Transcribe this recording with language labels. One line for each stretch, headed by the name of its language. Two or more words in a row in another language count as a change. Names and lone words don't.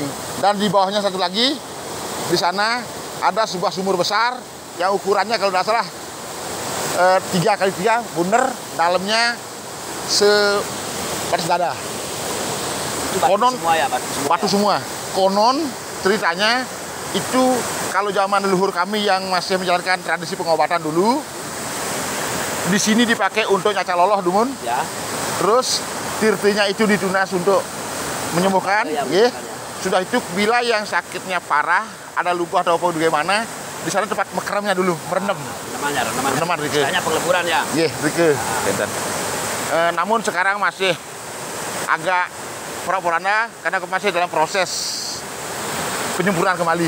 Indonesian: Dan di bawahnya satu lagi, di sana ada sebuah sumur besar yang ukurannya kalau tidak salah 3x3 bunder, dalamnya sebatas dada. Konon Semua ya, batu semua. Konon ceritanya itu kalau zaman leluhur kami yang masih menjalankan tradisi pengobatan dulu, di sini dipakai untuk
Balinese: nyaca loloh dumun.
Indonesian: Ya. Terus tirtinya itu ditunas untuk menyembuhkan. Ya. Sudah itu bila yang sakitnya parah, ada luka atau apa bagaimana, di sana tempat mekeramnya dulu, merendam.
Balinese: Reneman rike.
Indonesian: Hanya pengleburan ya. Iya, rike. Namun sekarang masih agak pura-purana karena masih dalam proses penyempurnaan kembali.